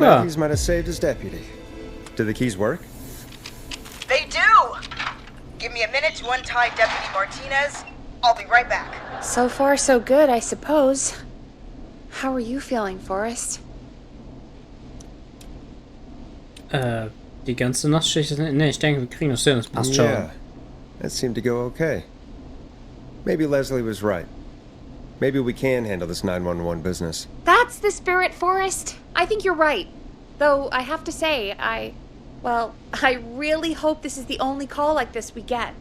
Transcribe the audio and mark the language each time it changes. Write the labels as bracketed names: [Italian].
[English] Matthews might have saved his deputy. Do the keys work? They do. Give me a minute to untie Deputy Martinez. I'll be right back. So far, so good, I suppose. How are you feeling, Forrest? [German] Die ganze Nachtschicht ist... Ne, ich denke, wir kriegen das hin. Das passt schon. [English] Yeah, that seemed to go okay. Maybe Leslie was right. Maybe we can handle this 911 business. That's the spirit, Forrest. I think you're right. Though, I have to say, I really hope this is the only call like this we get.